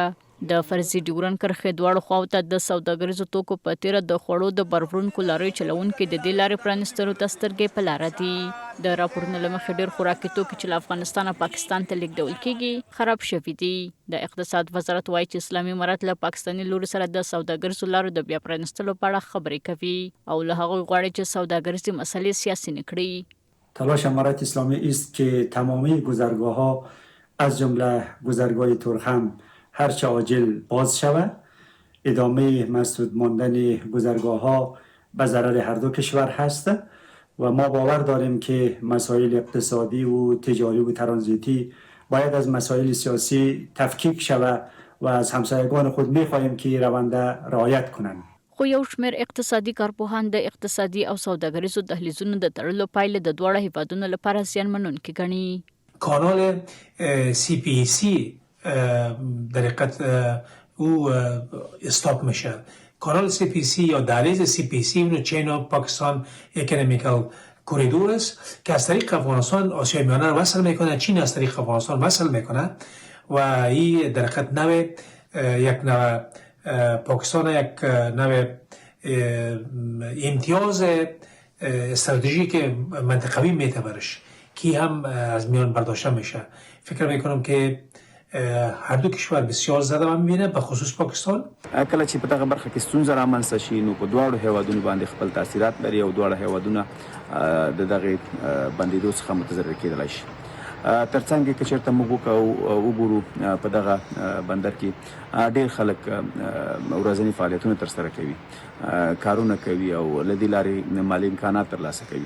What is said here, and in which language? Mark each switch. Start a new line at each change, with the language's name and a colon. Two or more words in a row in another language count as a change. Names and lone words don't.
Pashto: د فرضي ډیورنډ کرښې دواړو خواو ته د سوداګریزو توکو په تیره د خوړو د بار وړونکو لاریو چلونکي د دې لارې پرانستلو ته سترګې په لاره دي. د راپورونو له مخې ډېر خوراکي توکي چې له افغانستان او پاکستان ته لیږدول کیږي خراب شوي دي. د اقتصاد وزارت وایي چې اسلامي امارات له پاکستاني لوري سره د سوداګریزو لارو د بیا پرانستلو په اړه خبرې کوي او له هغوی غواړي چې سوداګریزې مسئلې سیاسي نه کړي.
Persian: تلاش امارات اسلامی است که تمامی گذرگاه‌ها از جمله گذرگاه تورخم هرچه عاجل باز شود. ادامه مسدود ماندن گذرگاه‌ها به ضرر هر دو کشور هست و ما باور داریم که مسائل اقتصادی و تجاری و ترانزیتی باید از مسائل سیاسی تفکیک شود و از همسایگان خود می‌خواهیم که روند رعایت کنند.
Pashto: خو یو شمېر اقتصادي کارپوهان د اقتصادي او سوداګریزو دهلیزونو د تړلو پایلې د دواړو هیوادونو لپاره زیانمنونکې ګڼي.
Persian: کانال CPC در حقیقت او استاپ میشه. کانال CPC یا دهلیز CPC اون چین و پاکستان
English: economical corridor
Persian: است که از طریق افغانستان آسیای میانه رو وصل میکنه، چین از طریق افغانستان وصل میکنه و این در حقیقت نوع یک نوع پاکستان یک نوع امتیاز استراتژیک منطقوی میتبرش که هم از میان برداشته میشه. فکر میکنم که هر دو کشور بسیار زده من میبینه به خصوص پاکستان.
Pashto: کله چې په دغه برخه کې ستونزه رامنځته شي نو په دواړو هیوادونو باندې خپل تاثیرات لري او دواړه هیوادونه د دغه بندیدو څخه متضرر کېدلی شي. ترڅنګ که چېرته موږ وګورو په دغه بندر کې ډېر خلک ورځني فعالیتونه ترسره کوي، کارونه کوي او له دې لارې مالي امکانات ترلاسه کوي.